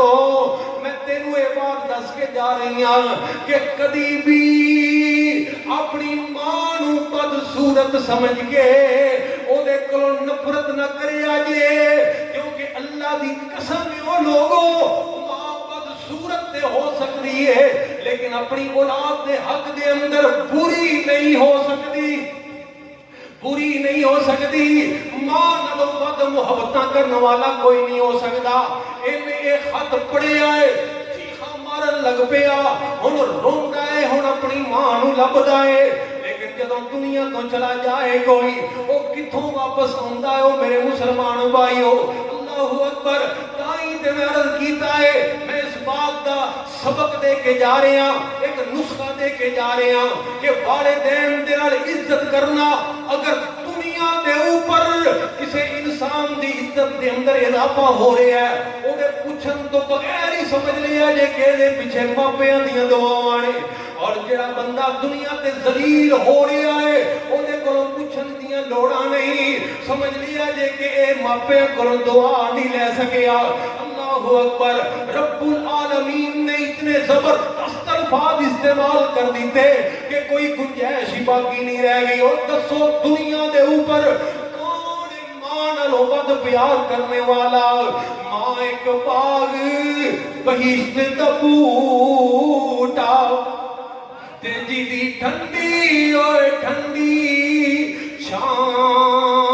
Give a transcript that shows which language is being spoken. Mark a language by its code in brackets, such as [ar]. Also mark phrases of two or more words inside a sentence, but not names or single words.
[pa] میں تینوں یہ بات دس کے جا رہی ہوں کہ کدی بھی اپنی ماں نو بدصورت سمجھ کے او دے کولوں نفرت نہ کرے آجے, کیونکہ اللہ دی قسم او لوگوں ماں بدصورت تے ہو سکتی ہے لیکن اپنی اولاد دے حق دے اندر بری نہیں ہو سکتی, بری نہیں ہو سکتی. ماں نالوں ود محبتاں کرنے والا کوئی نہیں ہو سکتا. ایک خط پڑھے آئے چیخا مارن لگ پیا, ہن روندا ہے, ہن اپنی ماں نو لبدا ہے, لیکن جدوں دنیا تو چلا جائے کوئی او کتھوں واپس آندا ہے. او میرے مسلمان بھائیو, [ar] اللہ اکبر. [pa] تائیں تے میں عرض کیتا ہے میں اس بات دا سبق دے کے جا رہے ہیں, ایک نسخہ دے کے جا رہے ہیں کہ والدین دے نال عزت کرنا اگر دنیا دے اوپر کسی انسان دی عزت دے اندر اضافہ ہو رہا ہے او دے پوچھن تو بغیر ہی سمجھ لیا جے کہ دے پیچھے ماپیاں دیاں دعاواں نے. اور جڑا بندہ دنیا تے ذلیل ہو رہا ہے او دے کولوں پوچھن دیاں لوڑاں نہیں, سمجھ لیا جے کہ اے ماپیاں کولوں دعا نہیں لے سکیا. [ar] اللہ اکبر. [pa] رب العالمین نے اتنے زبردست الفاظ استعمال کر دیتے کہ کوئی گنجائش ہی باقی نہیں رہ گئی. اور دسو دنیا دے اوپر کون ماں نالوں ود پیار کرنے والا؟ ماں ایک باغ بہشت دا بوٹا تے جی دی ٹھنڈی اوے ٹھنڈی چھاں